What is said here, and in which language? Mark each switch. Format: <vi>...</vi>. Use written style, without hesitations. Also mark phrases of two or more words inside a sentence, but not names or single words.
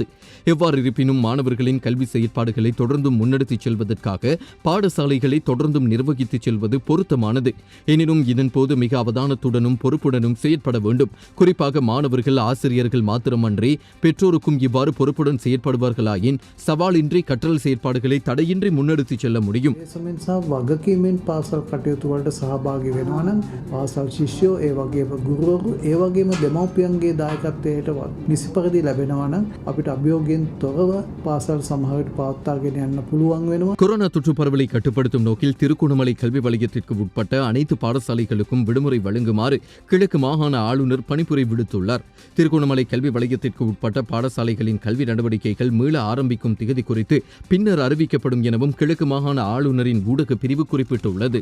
<ta>எவ்வாறு இருப்பினும் மாணவர்களின் கல்வி செயற்பாடுகளை தொடர்ந்தும் முன்னெடுத்துச் செல்வதற்காக பாடசாலைகளை தொடர்ந்தும் நிர்வகித்துச் செல்வது பொருத்தமானது. எனினும் இதன்போது மிக அவதானத்துடனும் பொறுப்புடனும் செயற்பட வேண்டும். குறிப்பாக மாணவர்கள், ஆசிரியர்கள் மாத்திரமன்றி பெற்றோருக்கும் இவ்வாறு பொறுப்புடன் செயற்படுவார்களாயின் சவாலின்றி கற்றல் செயற்பாடுகளை தடையின்றி முன்னெடுத்துச் செல்ல முடியும்.</ta> <si>වගකීමෙන් පාසල් කටයුතු වලට සහභාගී වෙනවා නම් පාසල් ශිෂ්‍යයෝ ඒ වගේම ගුරුවරු ඒ වගේම දෙමව්පියන්ගේ දායකත්වයට නිසි පරිදි ලැබෙනවා නම් අපිට අභියෝගයෙන් තොරව පාසල් සමහරට පවත්වාගෙන යන්න පුළුවන් වෙනවා.</si> <ta>கொரோனா தொற்று பரவலை கட்டுப்படுத்தும் நோக்கில் திருகோணமலை கல்வி வலயத்திற்கு உட்பட்ட அனைத்து பாடசாலைகளுக்கும் விடுமுறை வழங்குமாறு கிழக்கு மாகாண ஆளுநர் பணிப்புரை விடுத்துள்ளார். திருகோணமலை கல்வி வலயத்திற்கு உட்பட்ட பாடசாலைகளின் கல்வி நடவடிக்கைகள் மீள ஆரம்பிக்கும் திகதி குறித்து பின்னர் அறிவிக்கப்படும் எனவும் கிழக்கு மாகாண ஆளுநரின் ஊடக பிரிவு குறிப்பிட்டுள்ளது.</ta>